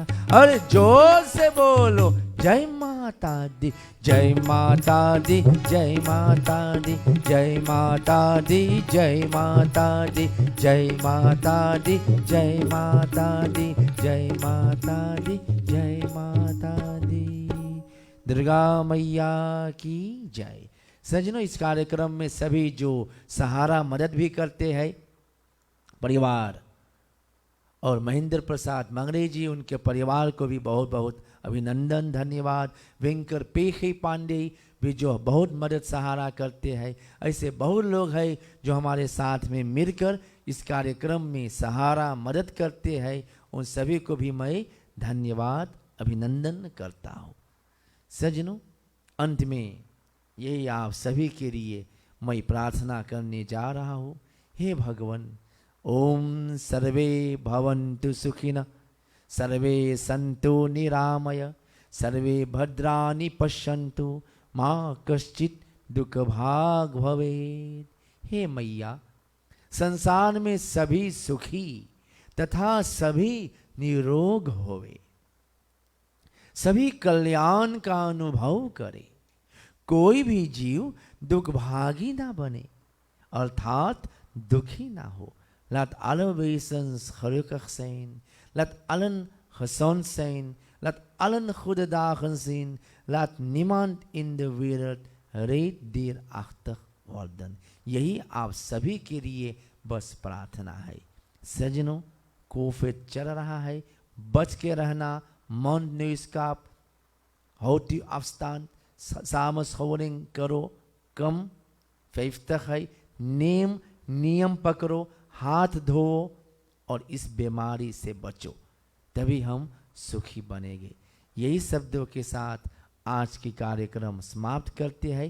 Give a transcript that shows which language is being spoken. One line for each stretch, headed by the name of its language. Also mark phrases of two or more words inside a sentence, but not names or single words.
Hindi: अरे जोर से बोलो जय माता दी, जय माता दी, जय माता दी, जय माता दी, जय माता दी, जय माता दी, जय माता दी, जय माता दी, जय माता दी। दुर्गा मैया की जय। सज्जनों, इस कार्यक्रम में सभी जो सहारा मदद भी करते हैं, परिवार और महेंद्र प्रसाद मंगरे जी, उनके परिवार को भी बहुत बहुत अभिनंदन, धन्यवाद। वेंकर पेखे पांडे भी जो बहुत मदद सहारा करते हैं। ऐसे बहुत लोग हैं जो हमारे साथ में मिलकर इस कार्यक्रम में सहारा मदद करते हैं। उन सभी को भी मैं धन्यवाद, अभिनंदन करता हूँ। सज्जनों, अंत में यही आप सभी के लिए मैं प्रार्थना करने जा रहा हूँ। हे भगवान,
Sanskrit: ओम सर्वे भवन्तु सुखिनः, सर्वे सन्तु निरामय, सर्वे भद्राणि पश्यन्तु, माँ कश्चित् दुख भाग भवेत्।
Hindi: हे मैया, संसार में सभी सुखी तथा सभी निरोग होवे, सभी कल्याण का अनुभव करे, कोई भी जीव दुखभागी ना बने, अर्थात दुखी ना हो।
Dutch: Laat alle wezens gelukkig zijn. Laat allen gezond zijn. Laat allen goede dagen zien. Laat niemand in de wereld reddierachtig worden.
Hindi: यही आप सभी के लिए बस प्रार्थना है। सज्जनों, कोविड चल रहा है, बच के रहना,
Dutch: Mond Neuskap, houd u afstand,
Hindi: samenscholing करो, कम 50 है, नियम पकड़ो, हाथ धो और इस बीमारी से बचो, तभी हम सुखी बनेंगे। यही शब्दों के साथ आज की कार्यक्रम समाप्त करते हैं।